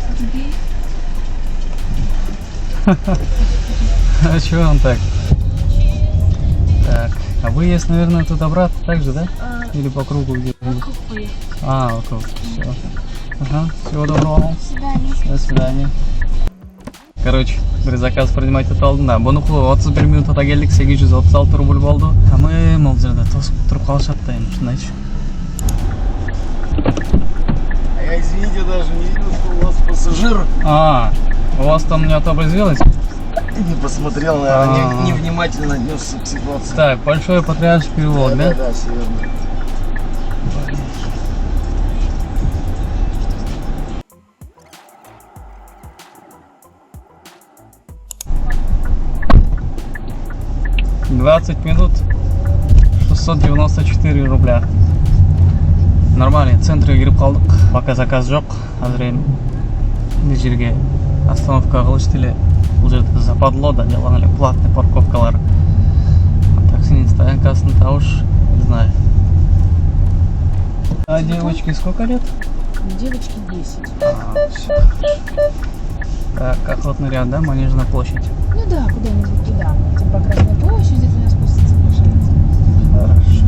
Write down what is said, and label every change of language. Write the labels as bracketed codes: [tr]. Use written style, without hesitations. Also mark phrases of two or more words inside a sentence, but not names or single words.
[ru] А чего он так? выезд, наверное, туда-обратно так же, да? Или по кругу где-то? Вокруг поехали. Вокруг. Все. Ага, всего доброго вам. До свидания. До свидания. Короче, [uz] bir zakaz принимать oldim da. Buni 31 minutda keldik, 836 rubl bo'ldi. Hamma mol yerda to'sib turib qolishadi endi, shundaychi. [ru] А я, извините, даже не видел, что у вас пассажир. У вас там не отобразилось? Не посмотрел, наверное, невнимательно отнесся к ситуации. Так, большой патриарший перевод, да? Да, все верно. «20 минут 694 рубля». Нормально, [ky] центрге кирип калдык. Пока заказ жок. Азыр эми бул жерге остановка кылышты эле. Бул жерде западло да, жалаң эле платный парковкалар. Таксинин стоянкасын табыш, [ru] не знаю. А девочке сколько лет? Девочке 10. Всё. Так, охотный ряд, да? Манежная площадь. Ну да, куда-нибудь туда. Тем по Красной площади у нас спуститься получается. Хорошо.